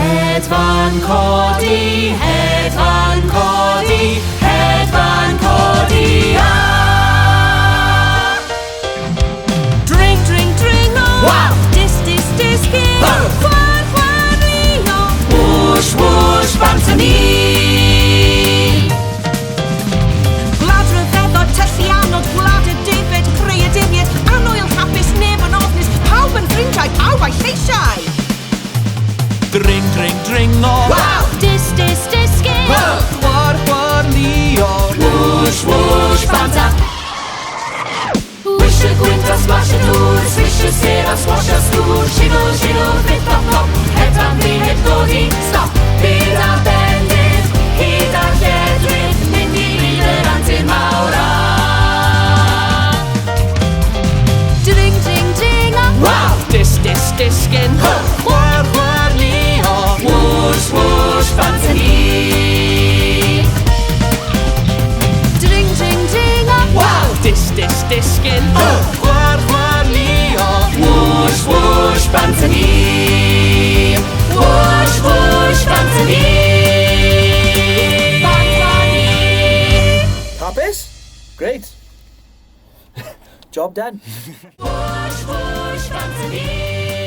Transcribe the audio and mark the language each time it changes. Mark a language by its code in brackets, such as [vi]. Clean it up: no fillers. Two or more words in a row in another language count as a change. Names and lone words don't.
[cy] Hedfan codi, hedfan codi, hedfan codi, Dring, dring, dring, oh! Wow! Dis, dis, disgyn! Oh! Chwar, chwar, lio! Whwsh, whwsh, bant a ni. Gwlad rhyfeddod, tyllu anod, gwlad y defyd, creaduriaid, anwyl hapus, neb yn ofnus, pawb yn ffrindiau, pawb a'i lleisiau! Dring, dring, dring, oh! Wow! Dis, dis, disgyn! Oh! Chwar, chwar, lio! Whwsh, whwsh, bant a. Wish y gwynt a splash y dŵr, swish y ser a swash a sgwr, shiggle, shiggle, flip, flop, flop, hedfan fi heb godi, stop, byd a bendith, hyd a lledrith, mynd i bryd yr antur mawr a. Dring, dring, dring, oh! Wow! Dis, dis, disgyn! Chwar, chwar, lio! Whwsh, whwsh, bant a ni. Dring, dring, dring, oh! Wow! Dis, dis, disgyn! Chwar, chwar, lio! Whwsh, whwsh, bant a ni. Whwsh, whwsh, bant a ni. Bant a ni. Hapus? [en] Great. Job done. [cy] Whwsh, whwsh, bant a ni.